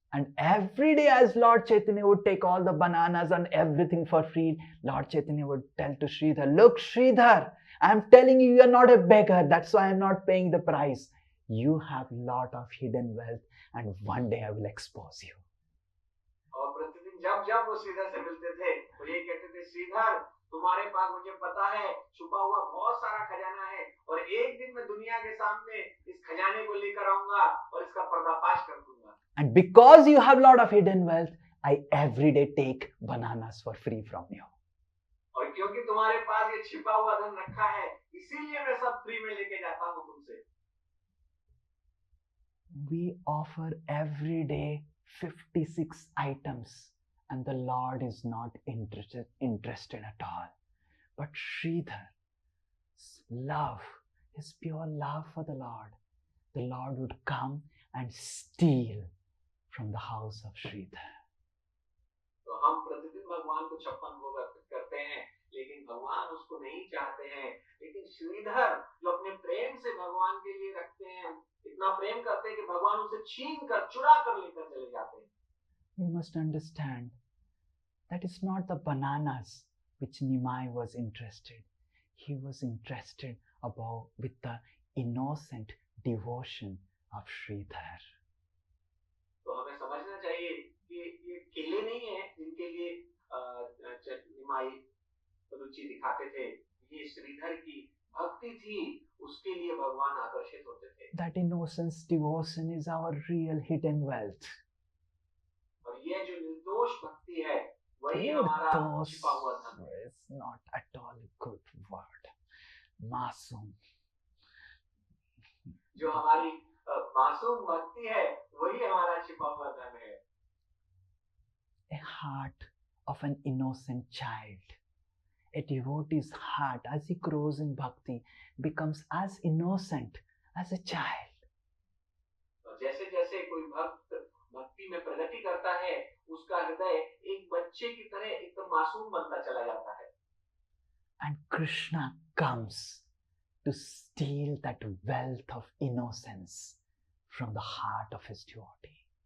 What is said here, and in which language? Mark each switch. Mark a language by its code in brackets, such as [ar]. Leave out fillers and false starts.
[en] And every day, as Lord Chaitanya would take all the bananas and everything for free, Lord Chaitanya would tell to Sridhar, look, Sridhar, I'm telling you, you're not a beggar. That's why I'm not paying the price. You have lot of hidden wealth, and one day I will expose you. [hi] और प्रतिदिन जब जब वो श्रीधर से मिलते थे तो ये कहते थे, श्रीधर तुम्हारे पास मुझे पता है छुपा हुआ बहुत सारा खजाना है, और एक दिन मैं दुनिया के सामने इस खजाने को लेकर आऊंगा और इसका पर्दाफाश कर दूंगा। [en] And because you have lot of hidden wealth, I every day take bananas for free from you. [hi] और क्योंकि तुम्हारे पास ये छिपा हुआ धन रखा है, इसीलिए मैं सब फ्री में लेके जाता हूँ तुमसे। [en] We offer every day 56 items, and the Lord is not interested at all. But Sridhar's love, his pure love for the Lord would come and steal from the house of Sridhar. [hi] तो हम प्रतिदिन भगवान को 56 भोग अर्पित करते हैं, लेकिन भगवान उसको नहीं चाहते हैं। लेकिन श्रीधर जो अपने प्रेम से भगवान के लिए रखते हैं, इतना प्रेम करते हैं कि भगवान उसे छीन कर चुरा कर लेकर चले जाते हैं। [en] We must understand that it's not the bananas which Nimai was interested. He was interested with the innocent devotion of Sridhar. [hi] तो हमें समझना चाहिए कि ये केले नहीं है जिनके लिए निमाई रुचि दिखाते थे, ये श्रीधर की भक्ति थी, उसके लिए भगवान आकर्षित होते थे। [en] That innocence devotion is our real hidden wealth. [hi] और ये जो निर्दोष भक्ति है वही हमारा छिपा हुआ धन है। [en] Is not at all a good word. Masum. [hi] जो हमारी मासूम भक्ति है वही हमारा छिपा हुआ धन है। [en] A heart of an innocent child. A devotee's heart, as he grows in bhakti, becomes as innocent as a child. [hi] जैसे जैसे कोई भक्त भक्ति में प्रगति करता है, उसका हृदय एक बच्चे की तरह एकदम मासूम बनता चला जाता है। [en] And Krishna comes to steal that wealth of innocence from the heart of his devotee.